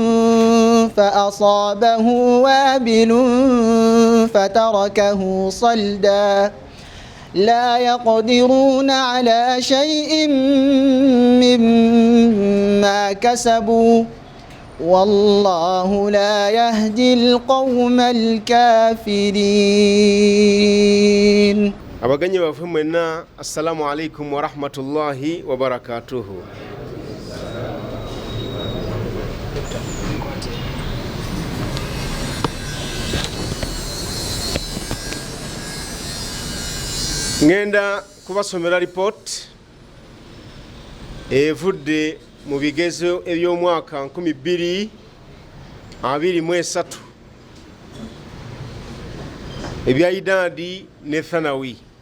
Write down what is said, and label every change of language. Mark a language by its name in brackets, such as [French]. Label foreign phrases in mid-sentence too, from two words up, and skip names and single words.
[Arabic] فأصابه وابل فتركه صلدا لا يقدرون على شيء مما كسبوا والله لا يهدي القوم الكافرين. [Ganda] Abaganye bafumena [Arabic] السلام عليكم ورحمة الله وبركاته. [Ganda] Ngenda kubasomera report evudde mu bigezo eby'omwaka 2023 ebya idadi ne Thanawi.